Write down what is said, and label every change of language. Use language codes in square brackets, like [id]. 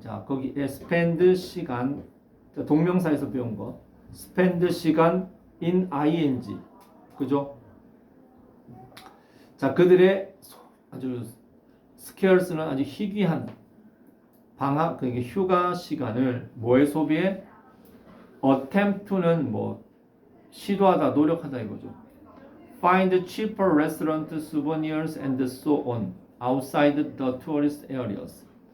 [ko] 자, 거기에 spend 시간 동명사에서 배운 거. spend 시간 in ing. 그죠? 자, 그들의 아주 scarce는 아주 희귀한 방학 그러니까 휴가 시간을 뭐에 소비해? attempt to는 뭐 시도하다 노력하다 이거죠. [en] Find cheaper restaurant souvenirs and so on outside the tourist areas.